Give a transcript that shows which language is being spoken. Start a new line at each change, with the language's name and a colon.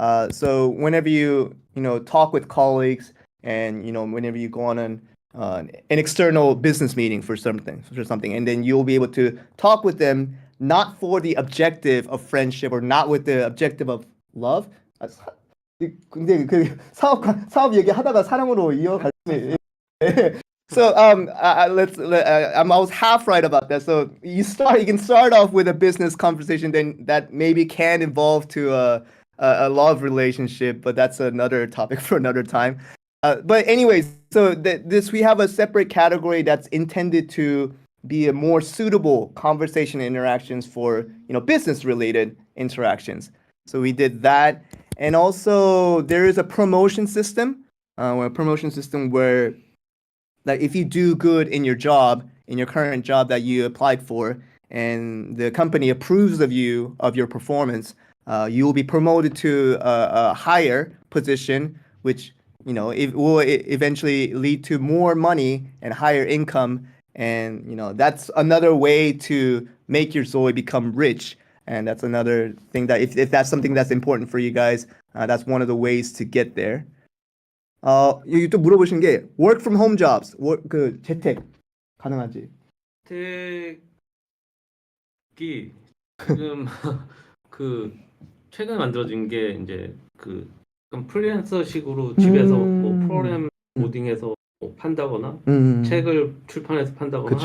English: So whenever you talk with colleagues, and whenever you go on an external business meeting for something, and then you'll be able to talk with them not for the objective of friendship or not with the objective of love.
Korean: 근데 그 사업 얘기하다가 사랑으로 이어갈.
English: So I was half right about that. So you can start off with a business conversation, then that maybe can evolve to a love relationship, but that's another topic for another time. But anyways, so we have a separate category that's intended to be a more suitable conversation interactions for business related interactions. So we did that, and also there is a promotion system, where like if you do good in your job, in your current job that you applied for, and the company approves of your performance, you will be promoted to a higher position, which it will eventually lead to more money and higher income. And that's another way to make your Zoe become rich. And that's another thing that if that's something that's important for you guys, that's one of the ways to get there.
Korean: 여기 또 물어보신 게
English: work from home jobs,
Korean: 그 재택 가능한지? 재택이 지금 그 최근에 만들어진 게 이제 그 프리랜서식으로 집에서 뭐 프로그램 코딩해서 뭐 판다거나 책을 출판해서 판다거나